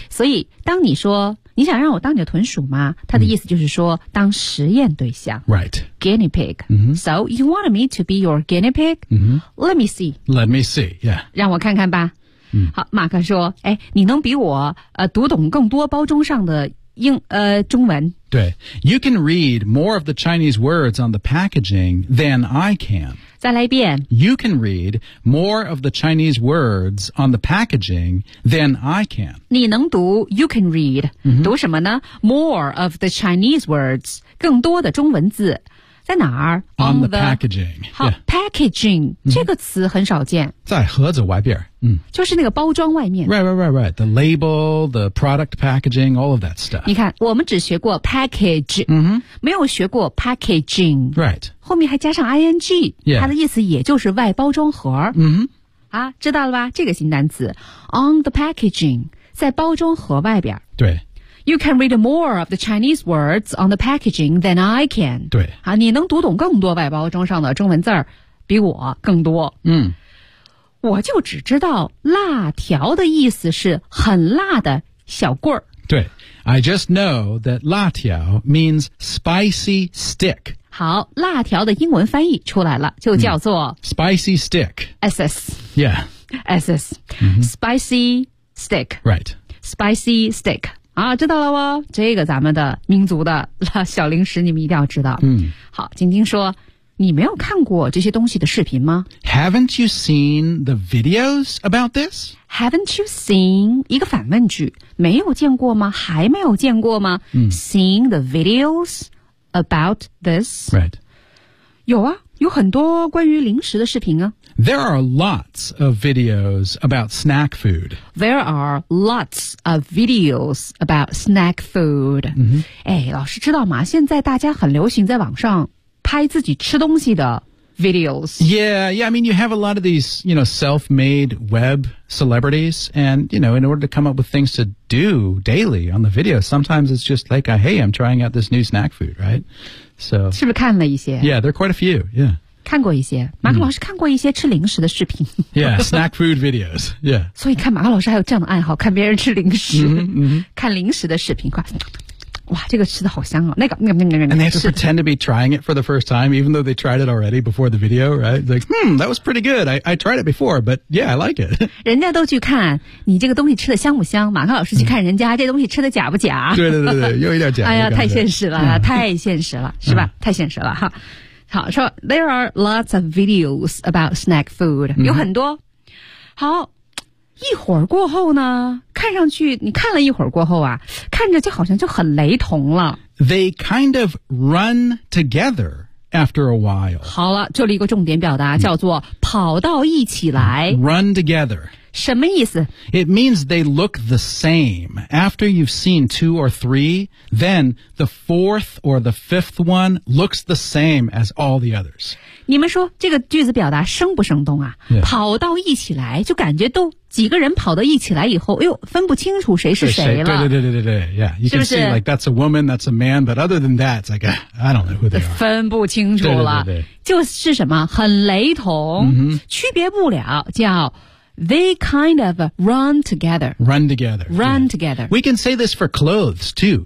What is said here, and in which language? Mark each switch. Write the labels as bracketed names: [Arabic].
[Chinese] 所以当你说你想让我当你的豚鼠吗他的意思就是说当实验对象。 [English] Right. Guinea pig.、So, you want me to be your guinea pig?、Let me see. Let me see, yeah. [Chinese] 让我看看吧。好马克说哎你能比我读懂更多包装上的英中文。对。 [English] You can read more of the Chinese words on the packaging than I can. [Chinese] 再来一遍。 [English] You can read more of the Chinese words on the packaging than I can. [Chinese] 你能读 [English] you can read.、 [Chinese] 读什么呢 ? [English] more of the Chinese words, [Chinese] 更多的中文字。在哪儿 [English] ?on the packaging. [Chinese] 好、packaging,、这个词很少见。在盒子外边。就是那个包装外面。 [English] Right, right, right, right. The label, the product packaging, all of that stuff. [Chinese] 你看我们只学过 package,、没有学过 packaging. [English] Right. [Chinese] 后面还加上 ing,、它的意思也就是外包装盒。啊知道了吧这个新单词。 [English] on the packaging, [Chinese] 在包装盒外边。对。 [English] You can read more of the Chinese words on the packaging than I can. [Chinese] 对。啊你能读懂更多外包装上的中文字比我更多。我就只知道辣条的意思是很辣的小棍儿。对。 [English] I just know that 辣条 means spicy stick. [Chinese] 好辣条的英文翻译出来了就叫做、 [English] spicy stick. SS. Yeah. SS.、spicy stick. Right. Spicy stick. [Chinese] 啊知道了哦这个咱们的民族的小零食你们一定要知道。好晶晶说你没有看过这些东西的视频吗 [English] ?Haven't you seen the videos about this? Haven't you seen, [Chinese] 一个反问句没有见过吗还没有见过吗、 [English] Seen the videos about this? Right. [Chinese] 有啊有很多关于零食的视频啊。 [English] There are lots of videos about snack food. There are lots of videos about snack food.、 [Chinese] 哎老师知道吗现在大家很流行在网上拍自己吃东西的 videos. [English] Yeah, yeah, I mean, you have a lot of these, you know, self-made web celebrities. And, you know, in order to come up with things to do daily on the video, sometimes it's just like, hey, I'm trying out this new snack food, right? So, [Chinese] 是不是看了一些 [English] Yeah, there are quite a few, yeah. [Chinese] 看过一些，马克老师看过一些吃零食的视频。 [English] Yeah, snack food videos. Yeah. [Chinese] 所以看马克老师还有这样的爱好，看别人吃零食，看零食的视频，快。哇，这个吃的好香啊！那个，那个，那个，那个。 [English] And they have to pretend to be trying it for the first time, even though they tried it already before the video, right? Like, that was pretty good. I tried it before, but yeah, I like it. [Chinese] 人家都去看你这个东西吃的香不香，马克老师去看人家这东西吃的假不假。对对对对，又有点假。哎呀，太现实了，太现实了，是吧？太现实了哈。好，说 [English] there are lots of videos about snack food, [Chinese] 有很多。好。一会儿过后呢，看上去你看了一会儿过后啊，看着就好像就很雷同了。 [English] They kind of run together after a while. [Chinese] 好了，这里一个重点表达叫做跑到一起来。 [English] Run together. [Chinese] 什么意思？ [English] It means they look the same. After you've seen two or three, then the fourth or the fifth one looks the same as all the others. [Chinese] 你们说这个句子表达生不生动啊？ [English] Yeah. [Chinese] 跑到一起来就感觉都几个人跑到一起来以后，哎呦，分不清楚谁是谁了。对对对对对 [English] ，Yeah, you can see like that's a woman, that's a man, but other than that, it's like I don't know who they are. [Chinese] 分不清楚了，对对对对就是什么很雷同、 mm-hmm. 区别不了，叫 [English] they kind of run together. Run together. Run、yeah. together. We can say this for clothes too.